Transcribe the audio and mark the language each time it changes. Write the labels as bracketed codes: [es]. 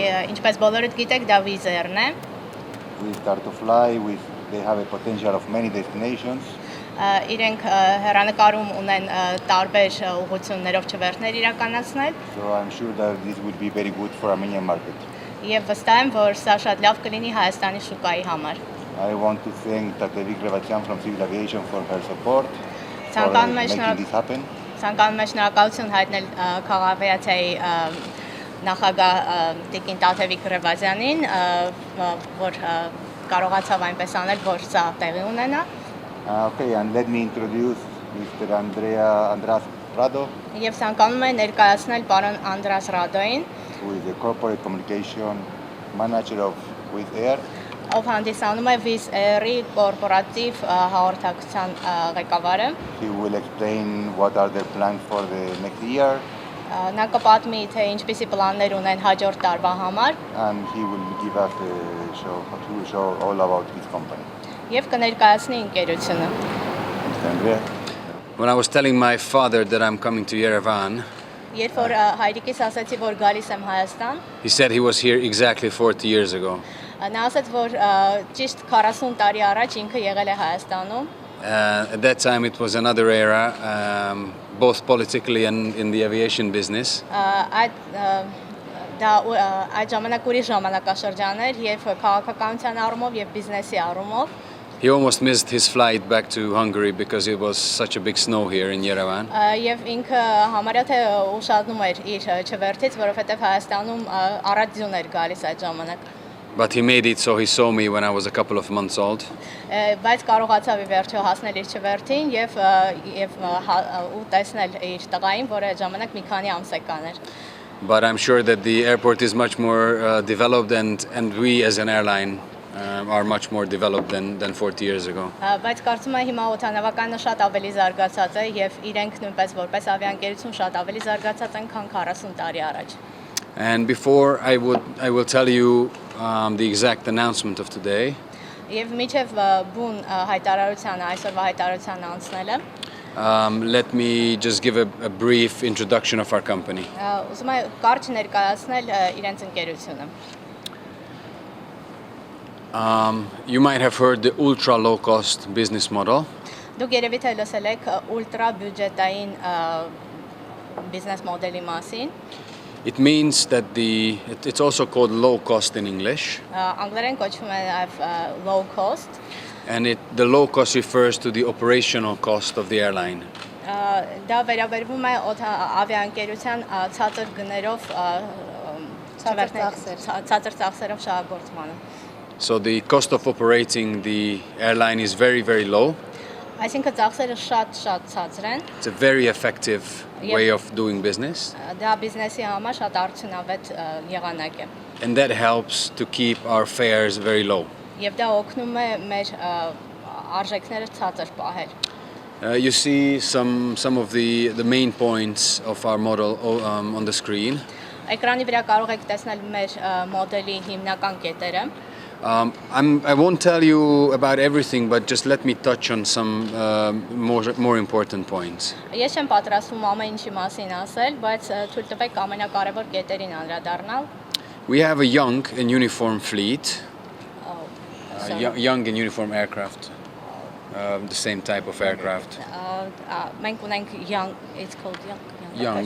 [hy] Ինչպես բոլորդ գիտեք, դա Wizz Air-ն է։ [en] We start to fly with, they have a potential of many destinations. [hy] Իրենք հեռանկարում ունեն տարբեր ուղղություններով չվերթներ իրականացնել։ [en] So I'm sure that this will be very good for Armenian market. [hy] Եվ վստահ եմ, որ սա շատ լավ կլինի Հայաստանի շուկայի համար։ [en] I want to thank Տատևիկ Գրևացյան from Civil Aviation for her support for making this happen. [hy] Ցանկանում եմ շնորհակալություն հայտնել քաղաքավիացիայի նախագահ Տիկին Տաթևիկ Գրևազյանին, որ կարողացավ այնպես անել, որ սա տեղի ունենա։ [en] Okay, and let me introduce Mr. Andras Rado. [hy] Եվ ցանկանում եմ ներկայացնել պարոն Անդրաս Ռադոին, [en] who is the corporate communication manager of Wizz Air. [hy] ով հանդիսանում է Wizz Air-ի կորպորատիվ հաղորդակցության ղեկավարը։ [en] He will explain what are their plans for the next year. [hy] Նա կպատմի, թե ինչպիսի պլաններ ունեն հաջորդ տարվա համար։ [en] And he will give us a show all about his company. [hy] Եվ կներկայացնի ընկերությունը։ [en] Mr. Andrea. When I was telling my father that I'm coming to Yerevan, [hy] Երբ որ հայրիկիս ասացի, որ գալիս եմ Հայաստան, [en] he said he was here exactly 40 years ago. [hy] նա ասաց, որ ճիշտ 40 տարի առաջ ինքը եղել է Հայաստանում։ [en] At that time it was another era, both politically and in the aviation business. [hy] Այդ ժամանակ ուրիշ ժամանակաշրջան էր, եւ քաղաքականության առումով եւ բիզնեսի առումով։ [en] He almost missed his flight back to Hungary because it was such a big snow here in Yerevan. [hy] Եվ ինքը համարյա թե ուշադրում էր իր չվերթից, որովհետեւ Հայաստանում առատ ձյուն էր գալիս այդ ժամանակ։ [en] But he made it, so he saw me when I was a couple of months old. [hy] Բայց կարողացավ ի վերջո հասնել իր չվերթին եւ ու տեսնել իր տղային, որը այդ ժամանակ մի քանի ամսական էր։ [en] But I'm sure that the airport is much more developed and we as an airline are much more developed than 40 years ago. [hy] Բայց կարծում եմ հիմա օդանավականը շատ ավելի զարգացած է եւ իրենք նույնպես որպես ավիաընկերություն շատ ավելի զարգացած են, քան 40 տարի առաջ։ [en] And before I will tell you the exact announcement of today. [hy] Եվ միջև բուն հայտարարության այսօրվա հայտարարության անցնելը [en] Let me just give a brief introduction of our company. [hy] Ուզում եմ կարճ ներկայացնել իրենց ընկերությունը։ [en] You might have heard the ultra low cost business model. [hy] Դուք երևի թե լսել եք ուլտրա բյուջետային բիզնես մոդելի մասին։ [en] It means that it's also called low cost in English. [hy] Անգլերեն կոչվում է նաև low cost. [en] And the low cost refers to the operational cost of the airline. [hy] Դա վերաբերվում է ավիաընկերության ցածր գներով ցածր ծախսերով շահագործմանը։ [en] So the cost of operating the airline is very, very low. [hy] Այսինքն ծախսերը շատ ցածր են։ [en] It's a very effective way of doing business. [hy] Դա բիզնեսի համար շատ արդյունավետ եղանակ է։ [en] And that helps to keep our fares very low. [hy] Եվ դա օգնում է մեր արժեքները ցածր պահել։ [en] You see some of the main points of our model on the screen. [hy] Էկրանի վրա կարող եք տեսնել մեր մոդելի հիմնական կետերը։ [en] I won't tell you about everything, but just let me touch on some more important points. [hy] Ես չեմ պատրաստվում ամեն ինչի մասին ասել, բայց թույլ տվեք ամենակարևոր կետերին անդրադառնալ։ [en] We have a young and uniform fleet. Young and uniform aircraft. The same type of aircraft. [hy] Մենք ունենք [en] young, it's called young.